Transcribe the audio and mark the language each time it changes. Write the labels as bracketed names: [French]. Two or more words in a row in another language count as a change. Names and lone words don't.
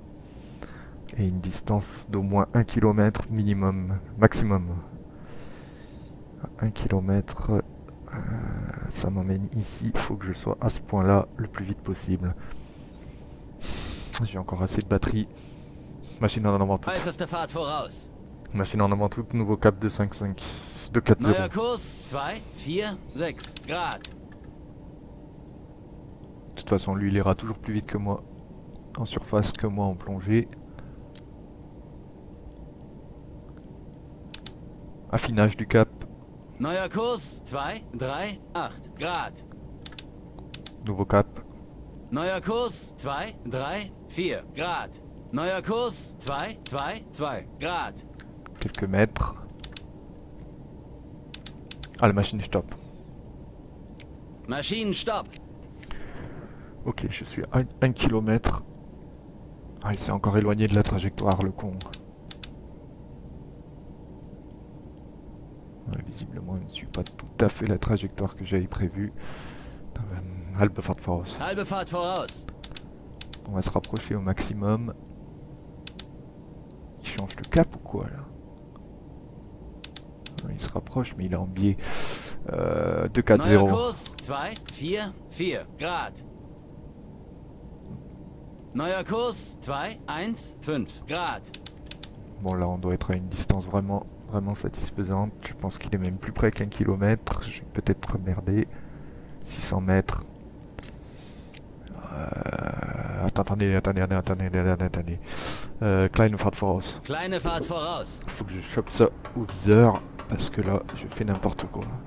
[French] Et une distance d'au moins 1 km minimum, maximum. 1 km, ça m'emmène ici. Il faut que je sois à ce point-là le plus vite possible. J'ai encore assez de batterie. Machine en avant tout. [German] Äußerste Fahrt voraus. [French] Machine en avant tout. Nouveau cap 255. 240. [German] Neuer Kurs 2, 4, 6 Grad. [French] De toute façon, lui, il ira toujours plus vite que moi en surface que moi en plongée. Affinage du cap. [German] Neuer Kurs 2, 3, 8 Grad. [French] Nouveau cap. [German] Neuer Kurs 2, 3, 4 Grad. Neuer Kurs 2, 2, 2 Grad. [French] Quelques mètres. Ah, la machine stop. [German] Maschinen stopp. [French] Ok, je suis à 1 km. Ah, il s'est encore éloigné de la trajectoire, le con. Ouais, visiblement, il ne suit pas tout à fait la trajectoire que j'avais prévue. [German] Halbe Fahrt voraus. Halbe Fahrt voraus. [French] On va se rapprocher au maximum. Il change de cap ou quoi là? Il se rapproche mais il est en biais. 240. [German] Neuer Kurs 2, 4, 4 Grad. Neuer Kurs 2, 1, 5 Grad. [French] Bon là on doit être à une distance vraiment satisfaisante. Je pense qu'il est même plus près qu'1 km. J'ai peut-être merdé. 600 mètres. Attendez. [German] Kleine Fahrt voraus. Kleine Fahrt voraus. [French] Faut que je chope ça au viseur parce que là je fais n'importe quoi.